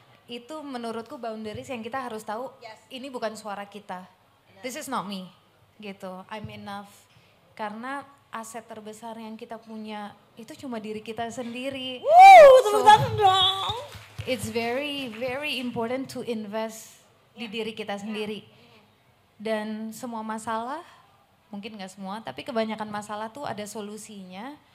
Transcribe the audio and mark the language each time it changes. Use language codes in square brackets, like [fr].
[id] Itu menurutku boundaries yang kita harus tahu, ini bukan suara kita. [en] This is not me [id] gitu, [en] I'm enough. [id] Karena aset terbesar yang kita punya itu cuma diri kita sendiri. Tepuk tangan dong. [en] It's very very important to invest [id] di diri kita sendiri. Dan semua masalah, mungkin gak semua, tapi kebanyakan masalah tuh ada solusinya.